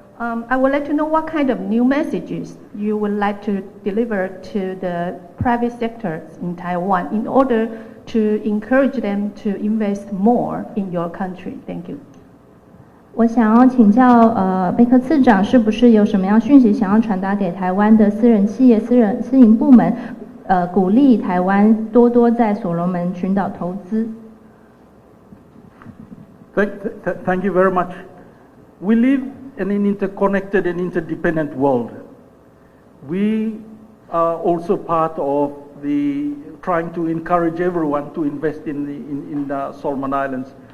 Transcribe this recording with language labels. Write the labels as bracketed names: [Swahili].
[English] I would like to know what kind of new messages you would like to deliver to the private sectors in Taiwan in order to encourage them to invest more in your country. Thank you. [Chinese] 我想要请教贝克次长，是不是有什么样讯息想要传达给台湾的私人企业、私营部门，鼓励台湾多多在所罗门群岛投资？ [English] Thank you very much. We live in an interconnected and interdependent world. We are also part of the trying to encourage everyone to invest in the Solomon Islands.